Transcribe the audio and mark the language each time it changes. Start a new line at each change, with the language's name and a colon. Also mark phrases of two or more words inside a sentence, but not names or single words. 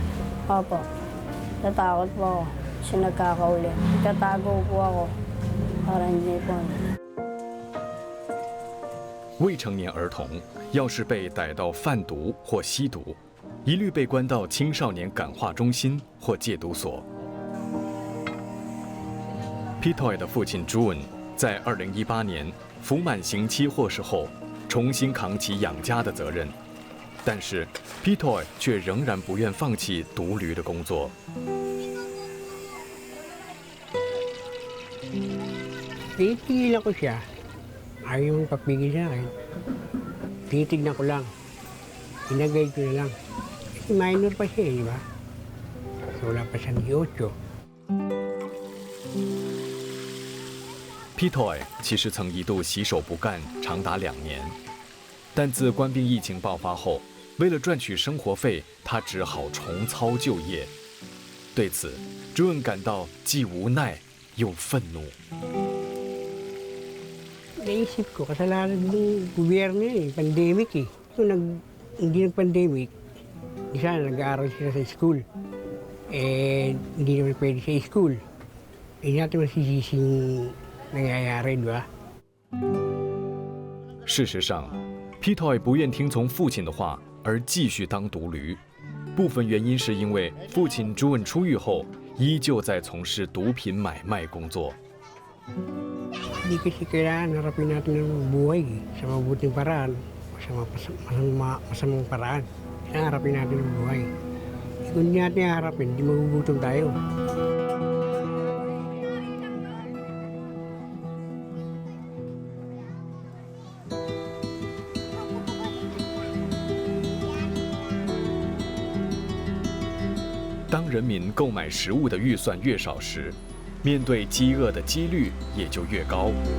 Filipino: Opo. Natakot po ako kasi nagkakauli. Tatago po ako. para hindi po.
Chinese: 未成年儿童要是被逮到贩毒或吸毒，一律被关到青少年感化中心或戒毒所。Pitoy 的父亲 June 在2018年服满刑期获释后，重新扛起养家的责任，但是 Pitoy 却仍然不愿放弃毒驴的工作。
Filipino: Tinigilan ko siya. Ayaw mong papigil sa akin. Tinitignan ko lang. Inagay ko na lang. Kasi minor pa siya, di ba? Wala pa siyang 18.
Chinese: Pitoy 其实曾一度洗手不干长达2年，但自官兵疫情爆发后，为了赚取生活费，他只好重操旧业。对此 ，June 感到既无奈又愤怒。
Filipino: Naisip ko, kasalanan ng gobyerno eh, pandemic eh. Kung hindi nag-pandemic, di sana nag-aaral sila sa school. Eh, hindi naman pwede sa school. Hindi natin masisising nangyayari, di ba?
Chinese: 事实上 ，Pitoy 不愿听从父亲的话，而继续当毒驴。部分原因是因为父亲 June 出狱后，依旧在从事毒品买卖工作。
Filipino: Hindi kasi kailangan harapin natin ang buhay sa mabuting paraan o sa masamang paraan. Kailangan harapin natin ang buhay. Kung hindi natin harapin, hindi magugutom tayo.
Chinese: “ 当人民购买食物的预算越少时， 面对饥饿的几率也就越高。